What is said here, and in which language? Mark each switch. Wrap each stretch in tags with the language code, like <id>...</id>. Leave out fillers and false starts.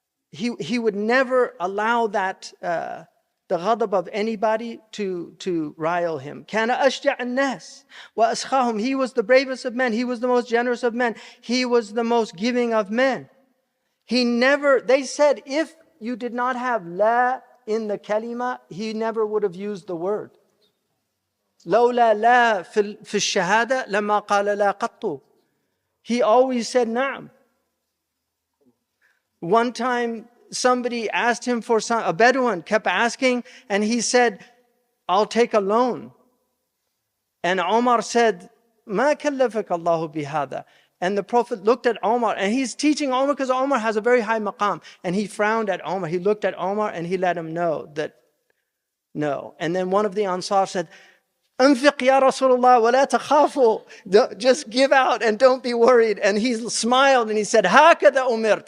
<en>He would never allow that, the ghadab of anybody to rile him.</en> <ar>كَانَ أَشْجَعَ النَّاسِ وَأَسْخَاهُمْ.</ar> <en>He was the bravest of men. He was the most generous of men. He was the most giving of men. They said if you did not have la in the kalima, he never would have used the word.</en> <ar>لولا لا في الشهادة لما قال لا قط.</ar> <en>He always said na'am. One time somebody asked him for a Bedouin kept asking, and he said, I'll take a loan. And Omar said,</en> <ar>ما كلفك الله بهذا.</ar> <en>And the Prophet looked at Omar, and he's teaching Omar because Omar has a very high maqam. And he frowned at Omar. He looked at Omar and he let him know that no. And then one of the Ansar said,</en> <ar>أنفق يا رسول الله ولا تخافوا.</ar> <en>Just give out and don't be worried. And he smiled and he said,</en> <ar>هكذا أمرت.</ar>